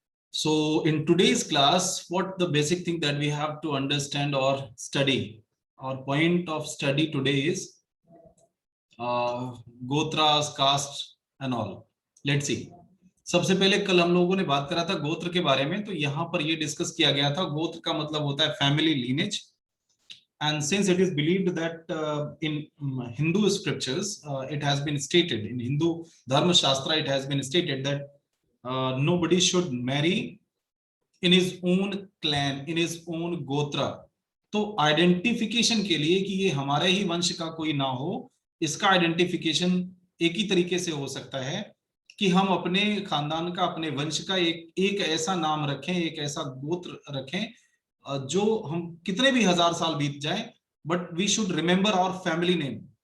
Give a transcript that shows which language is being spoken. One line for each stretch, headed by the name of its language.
English: So in today's class, what the basic thing that we have to understand or study, our point of study today is gotras, caste and all. Let's see.
Hindi: सबसे पहले कल हम लोगों ने बात करा था गोत्र के बारे में, तो यहाँ पर ये डिस्कस किया गया था गोत्र का मतलब होता है family lineage.
English: And since it is believed that in Hindu scriptures, it has been stated, in Hindu Dharma Shastra, it has been stated that nobody should marry in his own clan, in his own gotra.
Hindi: तो identification के लिए कि ये हमारे ही वंश का कोई ना हो, इसका आइडेंटिफिकेशन एक ही तरीके से हो सकता है कि हम अपने खानदान का, अपने वंश का एक ऐसा नाम रखें, एक ऐसा गोत्र रखें जो हम कितने भी हजार साल बीत जाए,
English: But we should remember our family name.